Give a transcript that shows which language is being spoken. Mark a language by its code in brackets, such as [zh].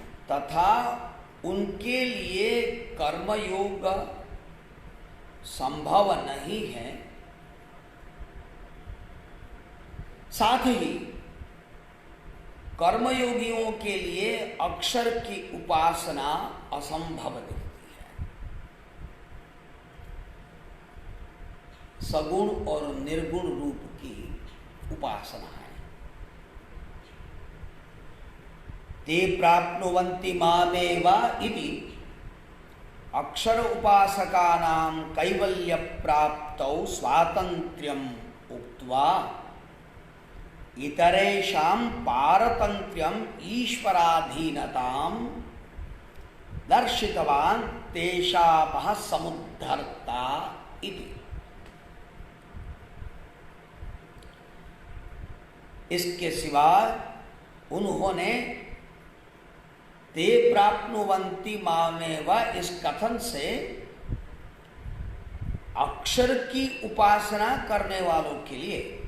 [hi] तथा उनके लिए कर्मयोग संभव नहीं है, साथ ही कर्मयोगियों के लिए अक्षर की उपासना असंभव दिखती है। सगुण और निर्गुण रूप की उपासना है। [sa] ते प्राप्नुवन्ति मामेव इति अक्षर उपासकानां कैवल्य प्राप्तौ स्वातंत्र्यम् उक्त्वा इतरेषां पारतंत्र्यम् ईश्वराधीनतां दर्शितवान् तेषामः समुद्धर्ता इति। [hi] इसके सिवा उन्होंने [sa] ते प्राप्नुवन्ति मामेव [hi] इस कथन से अक्षर की उपासना करने वालों के लिए